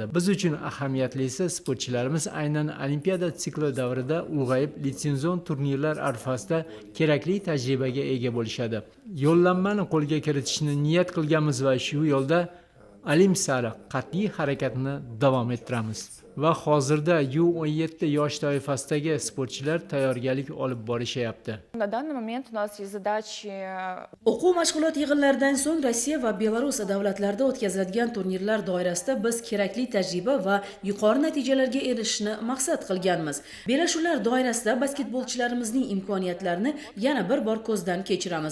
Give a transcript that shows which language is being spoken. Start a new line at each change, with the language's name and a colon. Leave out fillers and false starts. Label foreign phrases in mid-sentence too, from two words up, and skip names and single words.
Uzbek: Biz uchun ahamiyatlisi sportchilarimiz aynan Olimpiada sikli davrida ulg'ayib, litsenzion turnirlar arafasida kerakli tajribaga ega bo'lishadi. Yo'llanmani qo'lga kiritishni niyat qilganmiz va shu yo'lda Olimp sari qat'iy harakatni davom ettiramiz. Va hozirda U17 yosh toifasidagi sportchilar tayyorgarlik olib borishyapti.
Russian: На данный момент у нас есть задачи.
Uzbek: O'quv mashg'ulot yig'inlaridan so'ng Rossiya va Belarus davlatlarida o'tkaziladigan turnirlar doirasida biz kerakli tajriba va yuqori natijalarga erishishni maqsad qilganmiz. Bellashuvlar doirasida basketbolchilarimizning imkoniyatlarini yana bir bor ko'zdan kechiramiz.